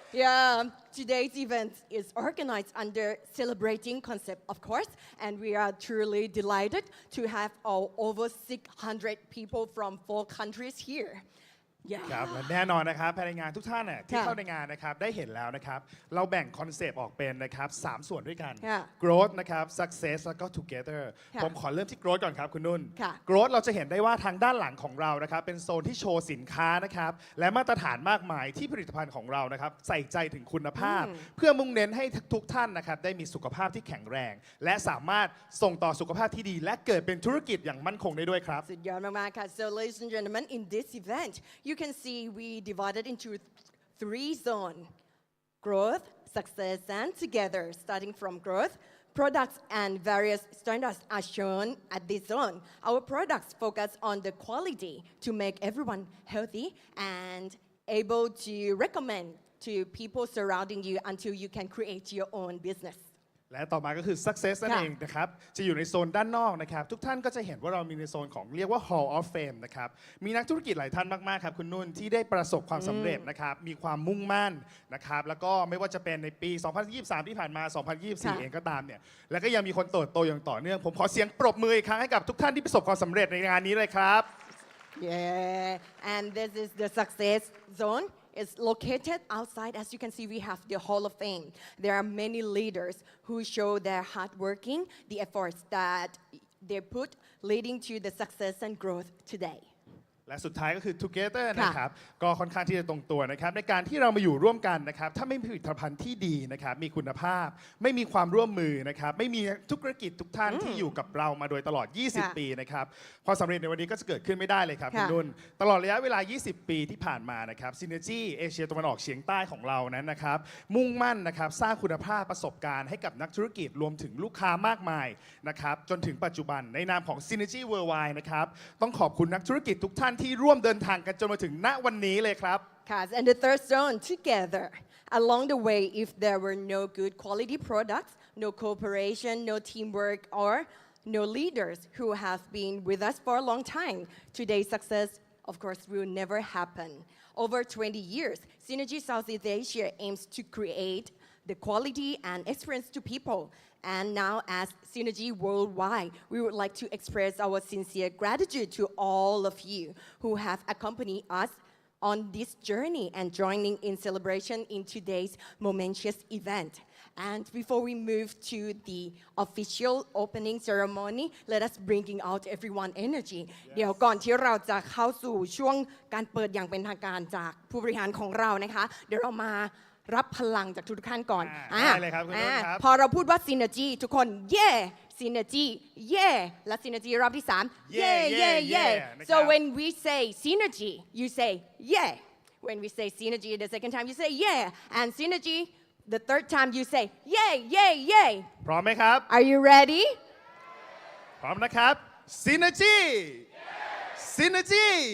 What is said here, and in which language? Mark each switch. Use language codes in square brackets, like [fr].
[en] Yeah, today's event is organized under celebrating concept, of course, and we are truly delighted to have over 600 people from 4 countries here. Yeah. [th] ครับและแน่นอนนะครับภายในงานทุกท่านน่ะที่ ค่ะ เข้าในงานนะครับได้เห็นแล้วนะครับเราแบ่งคอนเซปต์ออกเป็นนะครับ3ส่วนด้วยกัน ค่ะ growth นะครับ success แล้วก็ together ค่ะ ผมขอเริ่มที่ growth ก่อนครับคุณนุ่น ค่ะ growth เราจะเห็นได้ว่าทางด้านหลังของเรานะครับเป็นโซนที่โชว์สินค้านะครับและมาตรฐานมากมายที่ผลิตภัณฑ์ของเรานะครับใส่ใจถึงคุณภาพ เพื่อมุ่งเน้นให้ทุกท่านนะครับได้มีสุขภาพที่แข็งแรง และสามารถส่งต่อสุขภาพที่ดี และเกิดเป็นธุรกิจอย่างมั่นคงได้ด้วยครับ สุดยอดมากๆค่ะ [en] So ladies and gentlemen in this event you can see we divided into 3 zones growth success and together starting from growth products and various standards are shown at this zone our products focus on the quality to make everyone healthy and able to recommend to people surrounding you until you can create your own business [th] และต่อมาก็คือ success นั่น ค่ะ เองนะครับ จะอยู่ในโซนด้านนอกนะครับ ทุกท่านก็จะเห็นว่าเรามีในโซนของเรียกว่า Hall of Fame นะครับ มีนักธุรกิจหลายท่านมาก ๆ ครับคุณนุ่นที่ได้ประสบความสำเร็จนะครับ มีความมุ่งมั่นนะครับ แล้วก็ไม่ว่าจะเป็นในปี 2023 ที่ผ่านมา 2024 เองก็ตามเนี่ย แล้วก็ยังมีคนเติบโตอย่างต่อเนื่อง ผมขอเสียงปรบมืออีกครั้งให้กับทุกท่านที่ประสบความสำเร็จในงานนี้เลยครับ [en] Yeah, and this is the success zone. It's located outside. As you can see, we have the Hall of Fame. There are many leaders who show their hard working, the efforts that they put leading to the success and growth today. [th] และสุดท้ายก็คือ together นะครับก็ค่อนข้างที่จะตรงตัวนะครับในการที่เรามาอยู่ร่วมกันนะครับถ้าไม่มีผลิตภัณฑ์ที่ดีนะครับมีคุณภาพไม่มีความร่วมมือนะครับไม่มีธุรกิจทุกท่านที่อยู่กับเรามาโดยตลอด 20 ปีนะครับ ความสำเร็จในวันนี้ก็จะเกิดขึ้นไม่ได้เลยครับคุณนุ่นตลอดระยะเวลา 20 ปีที่ผ่านมานะครับ Synergy เอเชียตะวันออกเฉียงใต้ของเรานั้นนะครับมุ่งมั่นนะครับสร้างคุณภาพประสบการณ์ให้กับนักธุรกิจรวมถึงลูกค้ามากมายนะครับจนถึงปัจจุบันในนามของ Synergy Worldwide นะครับต้องขอบคุณนักธุรกิจทุกท่านที่ร่วมเดินทางกันจนมาถึงณวันนี้เลยครับ [en] And the third zone, together. Along the way, if there were no good quality products, no cooperation, no teamwork, or no leaders who have been with us for a long time, today's success, of course, will never happen. Over 20 years, Synergy Southeast Asia aims to create the quality and experience to people. And now as Synergy Worldwide, we would like to express our sincere gratitude to all of you who have accompanied us on this journey and joining in celebration in today's momentous event. And before we move to the official opening ceremony, let us bring out everyone energy. [th] เดี๋ยวก่อนที่เราจะเข้าสู่ช่วงการเปิดอย่างเป็นทางการจากผู้บริหารของเรานะคะ เดี๋ยวเรามารับพลังจากทุกท่านก่อน ได้เลยครับคุณนุ่นครับ พอเราพูดว่า synergy ทุกคน yeah synergy yeah และ synergy รอบที่ 3 [en] yeah yeah yeah so when we say synergy you say yeah when we say synergy the second time you say yeah and synergy the third time you say yeah yeah yeah [th] พร้อมไหมครับ [en] are you ready [th] พร้อมนะครับ Synergy Synergy